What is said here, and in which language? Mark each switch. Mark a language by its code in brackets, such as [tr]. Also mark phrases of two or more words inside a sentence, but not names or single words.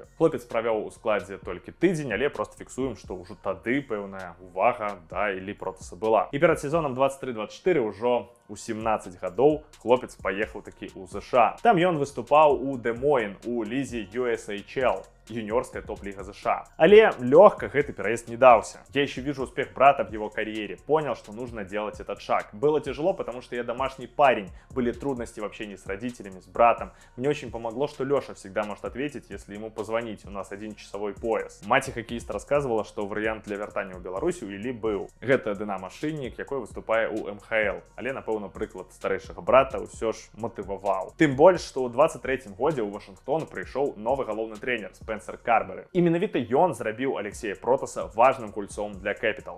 [be] Хлопец правёў у складзе толькі тыдзень, але просто фіксуем, што ўжо тады пэўная увага да Іллі Протаса была. І перад сезонам 23-24 ўжо у 17 гадоў хлопец паехаў такі ў ЗША. Там ён выступаў у Des Moines у лізе USHL. [ru] Юниорская топ-лига США. Але легко этот переезд не дался. Я еще вижу успех брата в его карьере. Понял, что нужно делать этот шаг. Было тяжело, потому что я домашний парень. Были трудности в общении с родителями, с братом. Мне очень помогло, что Леша всегда может ответить, если ему позвонить. У нас 1-часовой пояс. Мать хоккеиста рассказывала, что вариант для [be] вяртання ў Беларусі у Іллі быў. Гэта дынамашыннік, якой выступае у МХЛ. Але, напэўна, прыклад старэйшага брата ўсё ж матываваў. Тым больш, што ў 23-м годзе ў Вашынгтон прыйшоў новы галоўны трэнер Спенсер Карберы. І менавіта ён зрабіў Алексея Протаса важным гульцом для Capitals.